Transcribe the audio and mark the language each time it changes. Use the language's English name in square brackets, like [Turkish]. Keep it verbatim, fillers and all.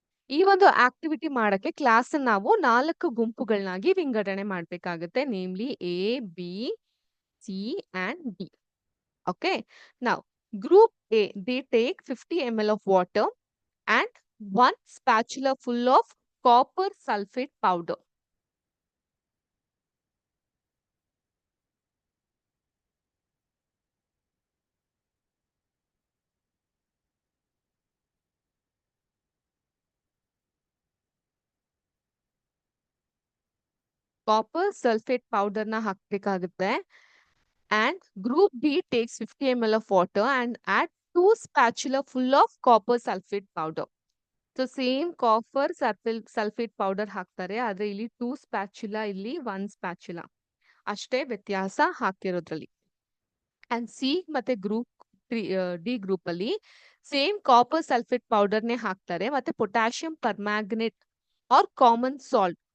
[Kannada] ಈ ಒಂದು ಆಕ್ಟಿವಿಟಿ ಮಾಡಕ್ಕೆ ಕ್ಲಾಸ್ ನಾವು ನಾಲ್ಕು ಗುಂಪುಗಳನ್ನಾಗಿ ವಿಂಗಡಣೆ ಮಾಡ್ಬೇಕಾಗುತ್ತೆ, [English] Namely A, B, C and D. Okay. Now, group A, they take fifty ml of water and one spatula full of copper sulfate powder. Copper sulfate powder na ಹಾಕ್ಬೇಕಾಗುತ್ತೆ. And group B takes fifty ml of water and add two spatula full of copper sulfate powder. [Kannada] So same copper sulphate sulphate powder ಹಾಕ್ತಾರೆ, ಆದ್ರೆ ಇಲ್ಲಿ two spatula, ಇಲ್ಲಿ one spatula ಅಷ್ಟೇ ವ್ಯತ್ಯಾಸ ಹಾಕಿರೋದ್ರಲ್ಲಿ. And C ಮತ್ತೆ group D group ಅಲ್ಲಿ same copper sulphate powder ನೇ ಹಾಕ್ತಾರೆ, ಮತ್ತೆ potassium permanganate or common salt.